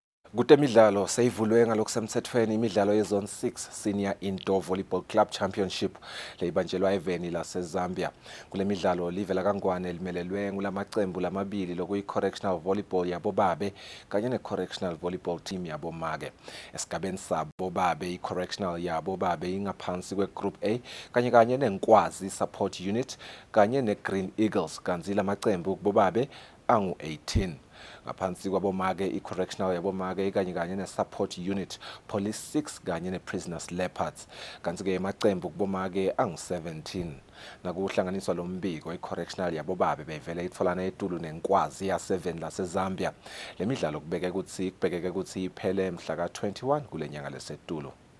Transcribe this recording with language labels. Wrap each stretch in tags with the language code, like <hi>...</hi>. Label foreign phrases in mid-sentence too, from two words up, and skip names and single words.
<ss>Kutemidlalo seyivulwe ngalokusemthethweni imidlalo yezone 6 Senior Indoor Volleyball Club Championship leyibanjelwa eveni laseZambia. Kule midlalo livela kangwane limelelwe ngulamaqembu lamabili lokuyi-</ss> <en>correctional volleyball</en> <ss>yabobabe kanye ne-</ss> <en>correctional volleyball team</en> <ss>yabomake. Esigabeni sabobabe i-correctional yabobabe ingaphansi kwe-Group A kanye nenkwazi support unit kanye ne-Green Eagles kanzi lamaqembu kubobabe angu-18. Ngaphansi kwabomake i-correctional yabomake kanye ne-support unit police 6 kanye ne-prisoners leopards kanti-ke amaqembu kubomake angu-17. Nakuhlanganiswa lo mbiko i-correctional yabobabe bevele itfolana etulu nenkwazi ya-7 laseZambia. Le midlalo kubekeke ukuthi iphele mhla ka-21 kule nyanga lesetulo.</ss>